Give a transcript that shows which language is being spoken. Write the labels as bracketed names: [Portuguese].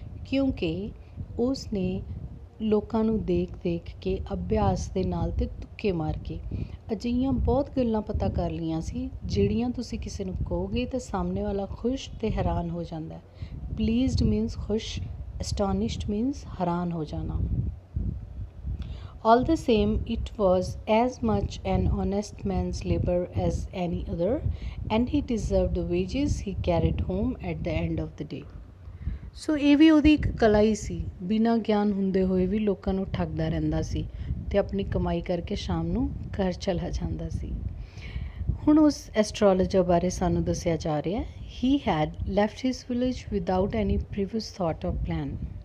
[Punjabi] ਕਿਉਂਕਿ ਉਸ ਨੇ ਲੋਕਾਂ ਨੂੰ ਦੇਖ ਕੇ ਅਭਿਆਸ ਦੇ ਨਾਲ ਅਤੇ ਤੁੱਕੇ ਮਾਰ ਕੇ ਅਜਿਹੀਆਂ ਬਹੁਤ ਗੱਲਾਂ ਪਤਾ ਕਰ ਲਈਆਂ ਸੀ ਜਿਹੜੀਆਂ ਤੁਸੀਂ ਕਿਸੇ ਨੂੰ ਕਹੋਗੇ ਤਾਂ ਸਾਹਮਣੇ ਵਾਲਾ ਖੁਸ਼ ਅਤੇ ਹੈਰਾਨ ਹੋ ਜਾਂਦਾ। [English] pleased means [Punjabi] ਖੁਸ਼, [English] astonished means [Punjabi] ਹੈਰਾਨ ਹੋ ਜਾਣਾ। [English] All the same, it was as much an honest man's labor as any other, and he deserved the wages he carried home at the end of the day. [Punjabi] ਸੋ ਇਹ ਵੀ ਉਹਦੀ ਇੱਕ ਕਲਾ ਹੀ ਸੀ, ਬਿਨਾਂ ਗਿਆਨ ਹੁੰਦੇ ਹੋਏ ਵੀ ਲੋਕਾਂ ਨੂੰ ਠੱਗਦਾ ਰਹਿੰਦਾ ਸੀ ਅਤੇ ਆਪਣੀ ਕਮਾਈ ਕਰਕੇ ਸ਼ਾਮ ਨੂੰ ਘਰ ਚਲਾ ਜਾਂਦਾ ਸੀ। ਹੁਣ ਉਸ ਐਸਟਰੋਲੋਜਰ ਬਾਰੇ ਸਾਨੂੰ ਦੱਸਿਆ ਜਾ ਰਿਹਾ, [English] He had left his village without any previous thought of plan.